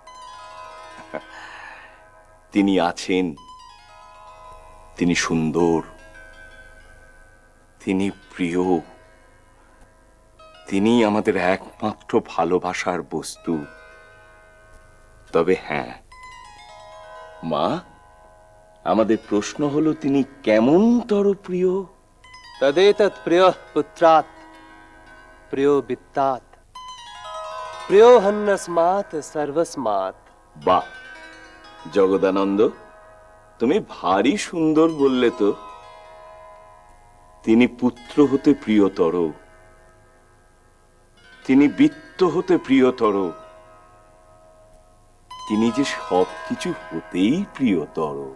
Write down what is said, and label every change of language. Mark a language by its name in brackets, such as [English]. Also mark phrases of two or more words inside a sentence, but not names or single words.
[Bangla] তিনি আছেন, তিনি সুন্দর, তিনি প্রিয়, তিনি আমাদের একমাত্র ভালোবাসার বস্তু। তবে হ্যাঁ মা, আমাদের প্রশ্ন হলো তিনি কেমনতর প্রিয়? [Sanskrit] तदेतत् प्रियः पुत्रात् प्रियो वित्तात् प्रियो हन्नस्मात् सर्वस्मात्। [Bangla] বাহ জগদানন্দ, তুমি ভারী সুন্দর বললে তো। তিনি পুত্র হতে প্রিয়তর, তিনি বিত্ত হতে প্রিয়তর, তিনি যে সবকিছু হতেই প্রিয়তর।